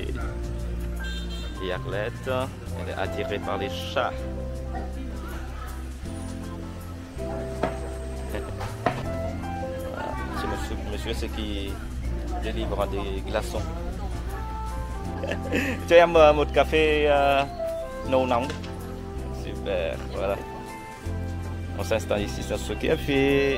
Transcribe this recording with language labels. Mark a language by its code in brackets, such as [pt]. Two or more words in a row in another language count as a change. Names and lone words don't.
[fr] Et Arlette, elle est attirée par les chats. C'est monsieur c'est qui délivre des glaçons. Tu aimes [vi] một café nâu nóng? [fr] Super, voilà. On s'installe ici dans ce café.